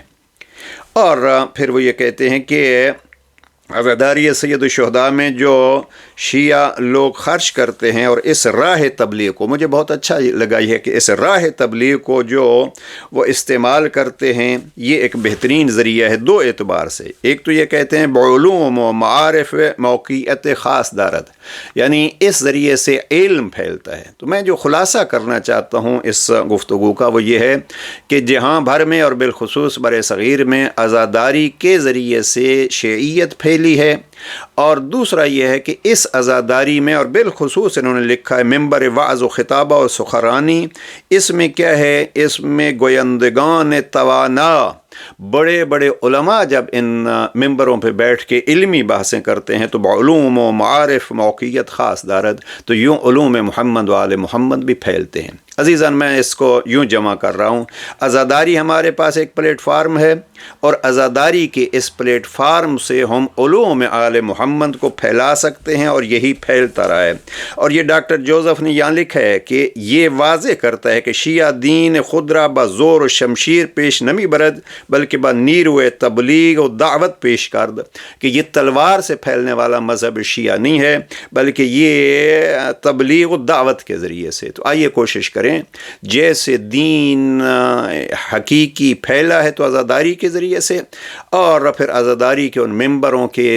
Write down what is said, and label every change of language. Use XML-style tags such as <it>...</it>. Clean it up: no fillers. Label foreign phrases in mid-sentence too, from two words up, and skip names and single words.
<ur>اور پھر وہ یہ کہتے ہیں کہ عزاداری سید الشہداء میں جو شیعہ لوگ خرچ کرتے ہیں، اور اس راہ تبلیغ کو، مجھے بہت اچھا لگا یہ کہ اس راہ تبلیغ کو جو وہ استعمال کرتے ہیں، یہ ایک بہترین ذریعہ ہے دو اعتبار سے۔ ایک تو یہ کہتے ہیں</ur> <fa>بعلوم و معارف موقعیت خاص دارت،</fa> <ur>یعنی اس ذریعے سے علم پھیلتا ہے۔ تو میں جو خلاصہ کرنا چاہتا ہوں اس گفتگو کا وہ یہ ہے کہ جہاں بھر میں اور بالخصوص بر صغیر میں عزاداری کے ذریعے سے شیعیت پھیلی ہے، اور دوسرا یہ ہے کہ اس عزاداری میں، اور بالخصوص انہوں نے لکھا ہے ممبر وعظ و خطابہ اور سخرانی، اس میں کیا ہے، اس میں</ur> <fa>گویندگان توانا،</fa> <ur>بڑے بڑے علماء جب ان ممبروں پہ بیٹھ کے علمی بحثیں کرتے ہیں تو</ur> <fa>بعلوم و معارف موقعیت خاص دارد،</fa> <ur>تو یوں علوم محمد و آل محمد بھی پھیلتے ہیں۔ عزیزان، میں اس کو یوں جمع کر رہا ہوں، عزاداری ہمارے پاس ایک پلیٹ فارم ہے، اور عزاداری کے اس پلیٹ فارم سے ہم علوم آل محمد کو پھیلا سکتے ہیں، اور یہی پھیلتا رہا ہے۔ اور یہ ڈاکٹر جوزف نے یہاں لکھا ہے کہ یہ واضح کرتا ہے کہ</ur> <fa>شیعہ دین خود را بزور و شمشیر پیش نمی برد، بلکہ با نیرو تبلیغ و دعوت پیش کرد،</fa> <ur>کہ یہ تلوار سے پھیلنے والا مذہب شیعہ نہیں ہے، بلکہ یہ تبلیغ و دعوت کے ذریعے سے۔ تو آئیے کوشش کریں، جیسے دین حقیقی پھیلا ہے تو عزاداری کے ذریعے سے، اور پھر عزاداری کے ان ممبروں کے</ur>